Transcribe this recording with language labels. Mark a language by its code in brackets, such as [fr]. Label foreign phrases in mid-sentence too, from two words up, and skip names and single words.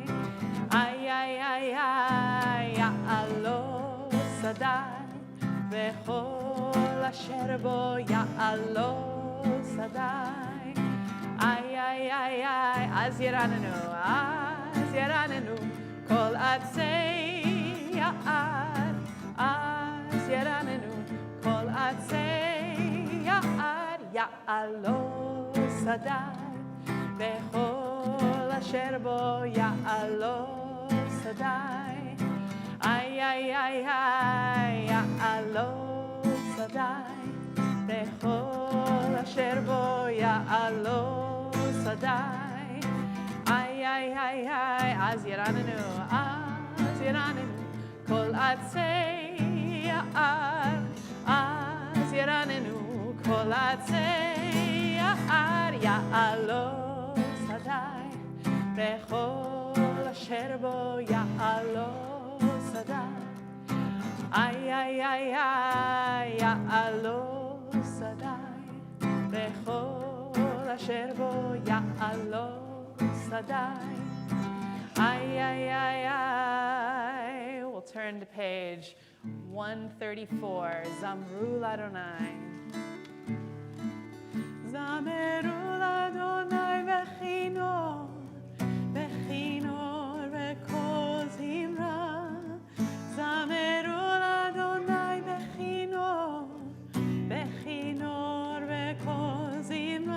[he] אי אי אי אי יעלזו שדי וכל אשר בו יעלזו שדי. אי אי אי אי אז ירננו כל עצי יער. אז ירננו כל עצי יער יעלזו שדי וכל אשר בו יעלזו שדי. אי אי אי אי יעלזו שדי וכל אשר בו יעלזו שדי. אי אי אי אי אז ירננו כל עצי יער, אז ירננו כל עצי יער יעלזו שדי וכל אשר בו יעלזו שדי. אי אי אי אי יעלזו שדי וכל אשר בו יעלזו שדי. Ay ay ay ay. [en] We'll turn to page 134. [he] זמרו לה. זמרו לה' בכינור, בכינור וקול זמרה. זמרו לה' בכינור, בכינור וקול זמרה.